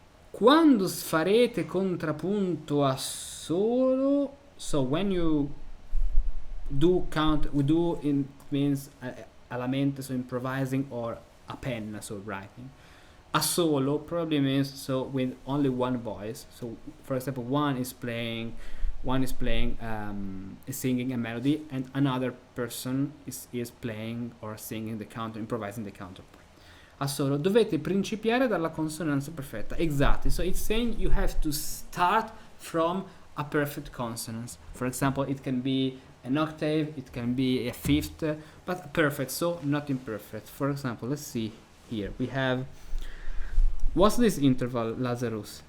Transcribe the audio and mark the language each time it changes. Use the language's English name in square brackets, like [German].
[Italian] Quando farete contrapunto a solo, [English] so when you do count, we do in means [Italian] alla mente, [English] so improvising, or [Italian] a penna, [English] so writing. A solo probably means so with only one voice. So for example, one is singing a melody, and another person is playing or singing the counter, improvising the counterpoint. [Italian] A solo, dovete principiare dalla consonanza perfetta. [English] Exactly. So it's saying you have to start from a perfect consonance. For example, it can be an octave, it can be a fifth, but perfect, so not imperfect. For example, let's see here. We have, what's this interval, Lazarus?